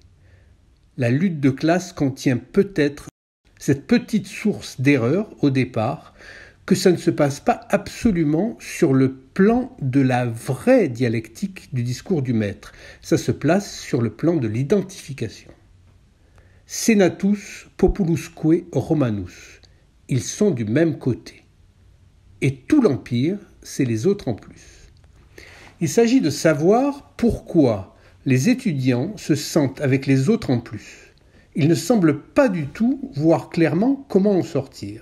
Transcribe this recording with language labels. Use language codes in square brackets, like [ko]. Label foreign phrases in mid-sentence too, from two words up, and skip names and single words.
[fr] La lutte de classe contient peut-être cette petite source d'erreur au départ, que ça ne se passe pas absolument sur le plan de la vraie dialectique du discours du maître. Ça se place sur le plan de l'identification. [la] Senatus populusque Romanus. [fr] Ils sont du même côté. Et tout l'Empire, c'est les autres en plus. Il s'agit de savoir pourquoi les étudiants se sentent avec les autres en plus. Ils ne semblent pas du tout voir clairement comment en sortir.